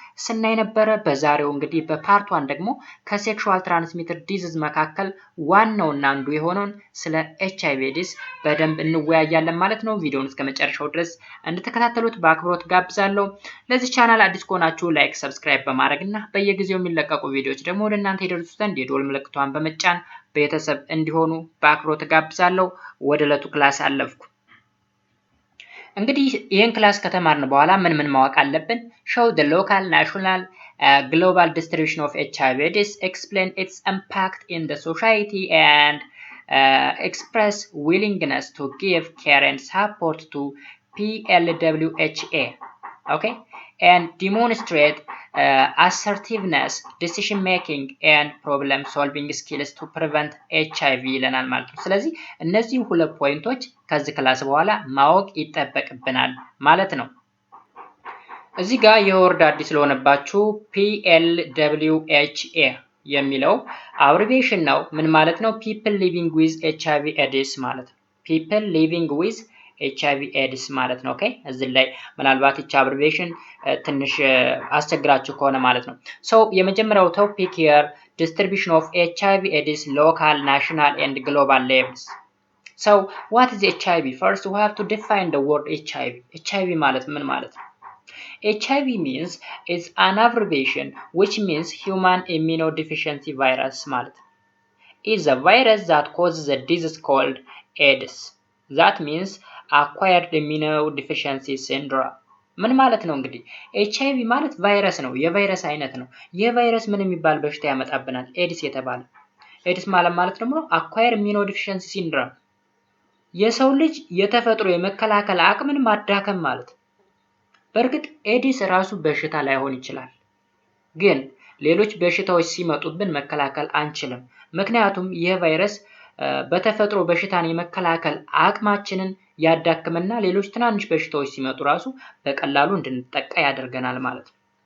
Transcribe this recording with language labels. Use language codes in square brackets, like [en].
[am] ስናይ ነበረ። በዛሬው እንግዲህ በፓርት 1 ደግሞ ከሴክሹዋል ትራንስሚትድ ዲዚዝ መካከል ዋናውና አንዱ የሆነውን ስለ HIV ኤድስ በደንብ እንወያያለን ማለት ነው። ቪዲዮውን እስከ መጨረሻው ድረስ እንድትከታተሉት በአክብሮት ጋብዛለሁ። ለዚህ ቻናል አዲስ ከሆናችሁ ላይክ፣ ሰብስክራይብ በማድረግና በየጊዜው የሚለቀቁ ቪዲዮዎች ደግሞ ወደ እናንተ ይደርሱ ዘንድ የደወል ምልክቷን በመጫን ቤተሰብ እንዲሆኑ በአክብሮት ጋብዛለሁ። ወደ ዕለቱ ክላስ አለፍኩ። እንግዲህ ይህን ክላስ ከተማርን በኋላ ምን ማወቅ አለብን? [en] show the local, national, global distribution of HIV AIDS, explain its impact in the society and express willingness to give care and support to PLWHA. Okay, and demonstrate assertiveness, decision making and problem solving skills to prevent HIV [am] ይለናል ማለት ነው። ስለዚህ እነዚህ ሁለት ፖይንቶች ከዚህ ክላስ በኋላ ማወቅ ይጠበቅብናል ማለት ነው። እዚህ ጋር የወርድ አዲስ ስለሆነባችሁ PLWHA የሚለው አብሪቬሽን ነው። ምን ማለት ነው? [en] people living with HIV AIDS [am] ማለት ነው። people living with HIV AIDS ማለት ነው። ኦኬ እዚህ ላይ ምናልባት እቺ አብሪቬሽን ትንሽ አስቸግራችሁ ከሆነ ማለት ነው። የመጀመሪያው ቶፒክ [en] here distribution of HIV AIDS local, national and global levels. What is HIV? First we have to define the word HIV. [am] HIV ማለት ምን ማለት ነው? [en] HIV means is an abbreviation which means human immunodeficiency virus [am] ማለት ነው. [en] Is a virus that causes a disease called AIDS. That means acquired immunodeficiency syndrome. [am] ምን ማለት ነው? እንግዲህ HIV ማለት ቫይረስ ነው፣ የቫይረስ አይነት ነው። ይህ ቫይረስ ምን የሚባል በሽታ ያመጣብናል? ኤድስ የተባለ። ኤድስ ማለት ደግሞ [en] acquired immunodeficiency syndrome [am] የሰው ልጅ የተፈጥሮ የመከላከል አቅምን ማዳከም ማለት። በእርግጥ ኤድስ ራሱ በሽታ ላይሆን ይችላል፣ ግን ሌሎች በሽታዎች ሲመጡብን መከላከል አንችልም። ምክንያቱም ይህ ቫይረስ በተፈጥሮ በሽታን የመከላከል አቅማችንን ያዳክምና ሌሎች ትናንሽ በሽታዎች ሲመጡ ራሱ በቀላሉ እንድንጠቃ ያደርገናል ማለት ነው።